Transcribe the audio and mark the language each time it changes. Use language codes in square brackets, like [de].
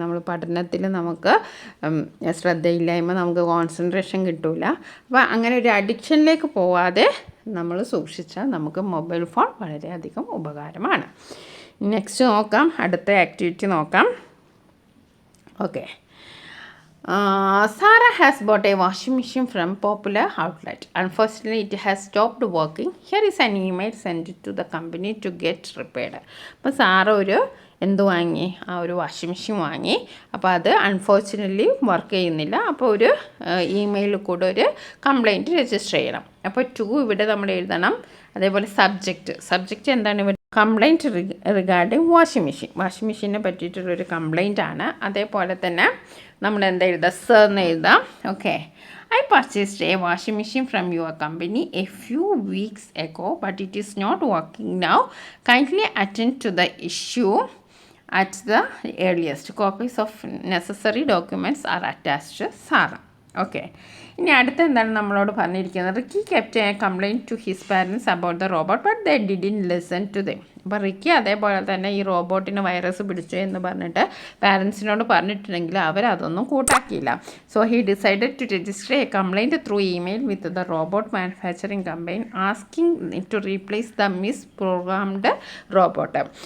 [ml] നമ്മൾ പഠനത്തിൽ നമുക്ക് ശ്രദ്ധയില്ലായ്മ, നമുക്ക് കോൺസെൻട്രേഷൻ കിട്ടില്ല. അപ്പോൾ അങ്ങനെ ഒരു അഡിക്ഷനിലേക്ക് പോവാതെ നമ്മൾ സൂക്ഷിച്ചാൽ നമുക്ക് മൊബൈൽ ഫോൺ വളരെയധികം ഉപകാരമാണ്. നെക്സ്റ്റ് നോക്കാം, അടുത്ത ആക്ടിവിറ്റി നോക്കാം. [en] Okay. Sarah has bought a washing machine from popular outlet. Unfortunately, it has stopped working. Here is an email sent to the company to get repaired. [ml] അപ്പോൾ സാറ എന്ത് വാങ്ങി, ഒരു washing machine വാങ്ങി. അപ്പോൾ അത് അൺഫോർച്യുനറ്റ്ലി വർക്ക് ചെയ്യുന്നില്ല. അപ്പോൾ ഒരു ഇമെയിലിൽ കൂടെ ഒരു കംപ്ലയിൻറ്റ് രജിസ്റ്റർ ചെയ്യണം. അപ്പോൾ 2 ഇവിടെ നമ്മൾ എഴുതണം. അതേപോലെ സബ്ജക്റ്റ് എന്താണ് ഇവിടെ, കംപ്ലയിൻറ്റ് റിഗാർഡിങ് വാഷിംഗ് മെഷീനെ പറ്റിയിട്ടുള്ളൊരു കംപ്ലയിൻ്റ് ആണ്. അതേപോലെ തന്നെ നമ്മൾ എന്താ എഴുതുക, എന്ന് എഴുതാം. [en] Okay, I purchased a washing machine from your company a few weeks ago, but it is not working now. Kindly attend to the issue at the earliest. Copies of necessary documents are attached. Sarah. Okay, [ml] ഇനി അടുത്ത എന്താണ് നമ്മളോട് പറഞ്ഞിരിക്കുന്നത്, [en] Ricky kept a complaint to his parents about the robot but they didn't listen to them. [ml] അപ്പോൾ Ricky അതേപോലെ തന്നെ ഈ റോബോട്ടിന് virus പിടിച്ചു എന്ന് പറഞ്ഞിട്ട് പാരൻസിനോട് പറഞ്ഞിട്ടുണ്ടെങ്കിൽ അവരതൊന്നും കൂട്ടാക്കിയില്ല. [en] So he decided to register a complaint through email with the robot manufacturing company asking to replace the misprogrammed robot.